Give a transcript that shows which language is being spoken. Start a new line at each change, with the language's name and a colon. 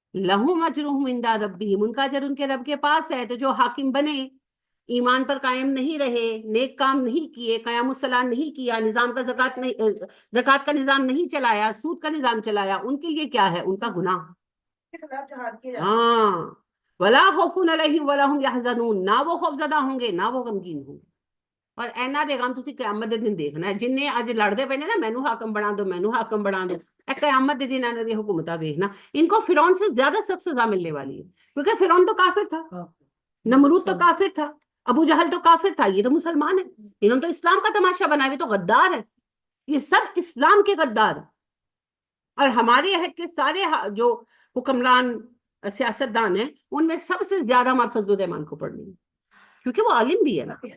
Arabic: لَهُمْ أَجْرُهُمْ عِنْدَ رَبِّهِمْ,
Urdu: ان کا اجر ان کے رب کے پاس ہے. تو جو حاکم بنے, ایمان پر قائم نہیں رہے, نیک کام نہیں کیے, قیام الصلاح نہیں کیا, نظام کا زکات کا نظام نہیں چلایا, سود کا نظام چلایا, ان کے لیے کیا ہے؟ ان کا گناہ. ہاں,
Arabic: ولا خوف علیہم ولا هم يحزنون,
Urdu: نہ وہ خوف زدہ ہوں گے نہ وہ غمگین ہوں گے.
Punjabi: اور اینا دے غم تسی قیامت دے دن دیکھنا ہے. جن نے اج لڑدے پے نے نا مینوں حاکم بنا دو مینوں حاکم بنا دو, اے قیامت دے دن انہاں دی حکومتاں دیکھنا,
Urdu: ان کو فرعون سے زیادہ سخت سزا ملنے والی ہے. کیونکہ فرعون تو کافر تھا, نمرود تو کافر تھا, ابو جہل تو کافر تھا, یہ تو مسلمان ہے. انہوں نے تو اسلام کا تماشا بنایا, یہ تو غدار ہے, یہ سب اسلام کے غدار. اور ہمارے عہد کے سارے جو حکمران سیاستدان ہیں ان میں سب سے زیادہ ہمارے فضل الرحمان کو پڑھنی ہے, کیونکہ وہ عالم بھی ہے نا.